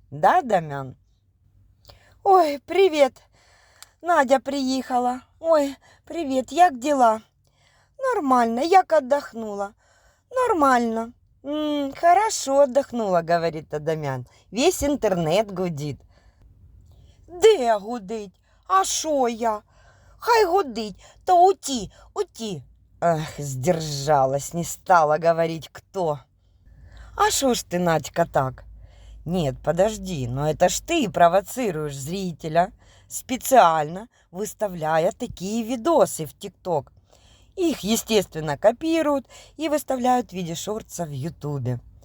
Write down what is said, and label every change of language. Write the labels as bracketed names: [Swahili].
[Russian] Да, Дамян? Ой, привет! [Ukrainian] Надя приїхала. Ой, привет, як дела? [Russian] Нормально, як отдохнула? Нормально. Хорошо отдохнула, говорит Адамян. Весь интернет гудит. [Ukrainian] Де гудить? А шо я? Хай гудить, то уті. [Russian] Ах, сдержалась, не стала говорить, кто. А шо ж ты, Надька, так? Нет, подожди, но это ж ты провоцируешь зрителя, специально выставляя такие видосы в ТикТок. Их, естественно, копируют и выставляют в виде шортса в Ютубе.